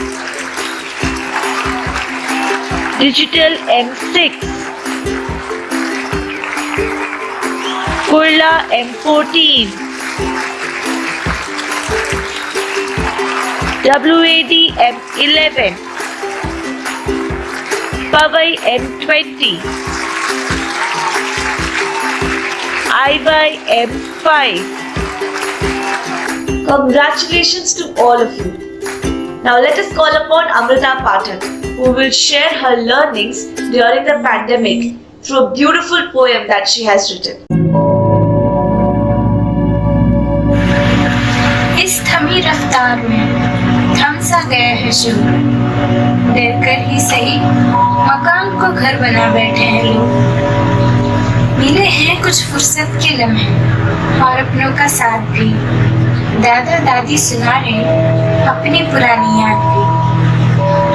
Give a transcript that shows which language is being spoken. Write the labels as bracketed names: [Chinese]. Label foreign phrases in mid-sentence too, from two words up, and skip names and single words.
[English] Digital M6 Kurla M14 WAD M11 Powai M20 IY M5. Congratulations to all of you. Now let us call upon Amrita Pathak, who will share her learnings during the pandemic through a beautiful poem that she has written. [Hindi] इस थमी रफ्तार में थम सा गया है शुरू, डर कर ही सही मकान को घर बना बैठे हैं लोग। मिले हैं कुछ फुर्सत के लम्हे और अपनों का साथ भी, दादा दादी सुना रहे अपनी पुरानी याद भी।